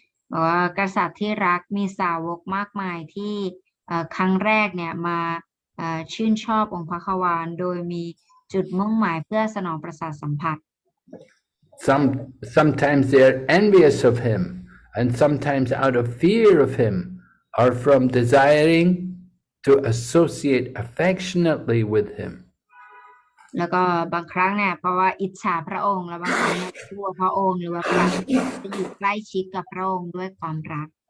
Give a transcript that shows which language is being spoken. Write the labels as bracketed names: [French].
[Thai] บอกว่ากษัตริย์ที่รักมีสาวกมากมายที่ครั้งแรกเนี่ยมาชื่นชอบองค์พระขวานโดยมีจุดมุ่งหมายเพื่อสนองประสาทสัมผัส [English] Sometimes they are envious of him, and sometimes out of fear of him, or from desiring to associate affectionately with him." [Thai] แล้วก็บางครั้งเนี่ยเพราะว่าอิจฉาพระองค์แล้วบางครั้งเนี่ยกลัวพระองค์หรือว่าปรารถนาจะอยู่ใกล้ชิดกับพระองค์ด้วยความรัก